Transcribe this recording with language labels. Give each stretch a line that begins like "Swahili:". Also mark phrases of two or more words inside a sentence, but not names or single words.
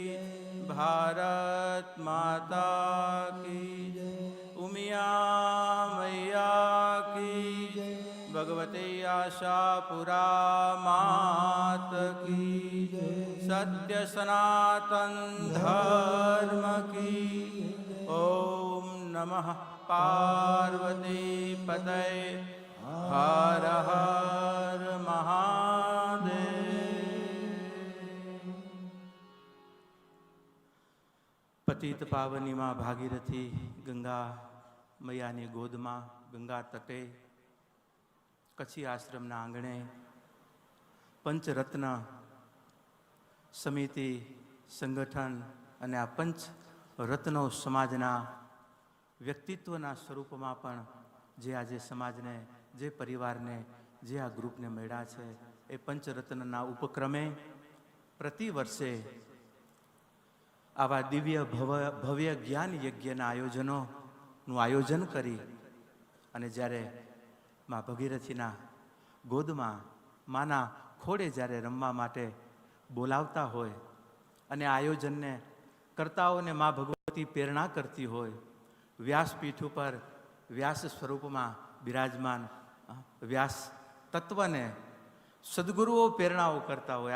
Hindi: भारत माता की उमिया मैया की भगवती आशापुरा मात की सत्य सनातन धर्म की ओम नमः पार्वती पतये हर हर महादेव।
Gujarati: પતિત પાવની માં ભાગીરથી ગંગા મૈયાની ગોદમાં ગંગા તટે કચ્છી આશ્રમના આંગણે પંચરત્ન સમિતિ સંગઠન અને આ પંચ રત્નો સમાજના વ્યક્તિત્વના સ્વરૂપમાં પણ જે આજ સમાજને જે પરિવારને જે આ ગ્રુપને મળ્યા છે એ પંચરત્નના ઉપક્રમે પ્રતિ વર્ષે આવા દિવ્ય ભવ્ય જ્ઞાન યજ્ઞના આયોજનોનું આયોજન કરી અને જ્યારે માં ભગીરથીના ગોદમાં માના ખોળે જ્યારે રમવા માટે બોલાવતા હોય અને આયોજનને કરતાઓને મા ભગવતી પ્રેરણા કરતી હોય, વ્યાસપીઠ ઉપર વ્યાસ સ્વરૂપમાં બિરાજમાન વ્યાસ તત્વને સદગુરુઓ પ્રેરણાઓ કરતા હોય.